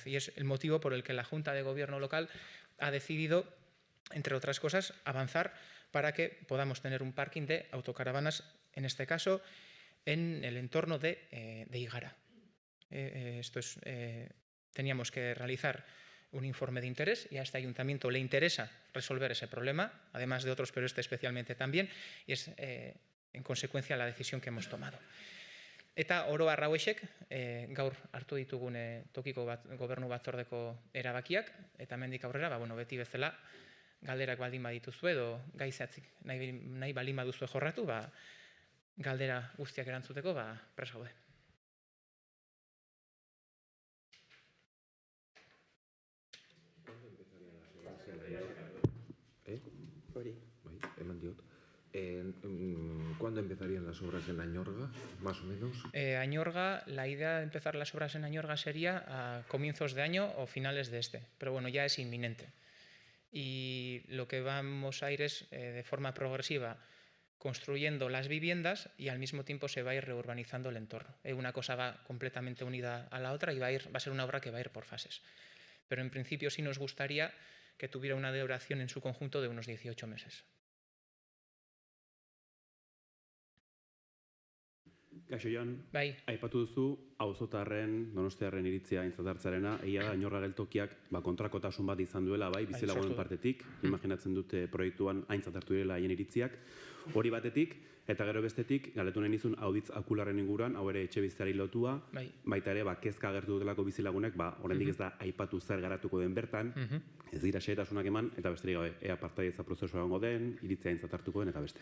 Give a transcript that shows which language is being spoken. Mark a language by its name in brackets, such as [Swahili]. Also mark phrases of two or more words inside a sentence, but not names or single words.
[Spanish] Y es el motivo por el que la Junta de Gobierno local ha decidido, entre otras cosas, avanzar para que podamos tener un parking de autocaravanas, en este caso, en el entorno de Igara. Teníamos que realizar un informe de interés y a este ayuntamiento le interesa resolver ese problema, además de otros, pero este especialmente también, y es en consecuencia la decisión que hemos tomado. [Basque] Eta oro har hauexek gaur hartu ditugun tokiko gobernu batzordeko erabakiak, eta hemendik aurrera, beti bezala, galderak baldin badituzue edo gai zehatzik nahi baldin baduzue jorratu, galdera guztiak erantzuteko prest gaude. [Spanish] ¿Cuándo empezarían las obras en Añorga, más o menos? Añorga, la idea de empezar las obras en Añorga sería a comienzos de año o finales de este, pero bueno, ya es inminente. Y lo que vamos a ir es, de forma progresiva, construyendo las viviendas y al mismo tiempo se va a ir reurbanizando el entorno. Una cosa va completamente unida a la otra y va a ser una obra que va a ir por fases. Pero en principio sí nos gustaría que tuviera una duración en su conjunto de unos 18 meses. [Basque] Kaixo Jon, Bai. aipatu duzu auzotarren, donostiarren iritzia aintzat hartzearena, egia da Añorga geltokiak kontrakotasun bat izan duela, bizilagunen partetik, imaginatzen dute proiektuan aintzat hartu direla haien iritziak, hori batetik, eta gero bestetik, galdetu nahi nizun auditz akularren inguruan, hau ere etxe bizitzari lotua, baita ere, kezka agertu dutelako bizilagunek, oraindik ez da aipatu zer garatuko den bertan, ez dira xehetasunak eman, eta besterik gabe, ea partaidetza prozesua egongo den, iritzia aintzat hartuko den, eta beste.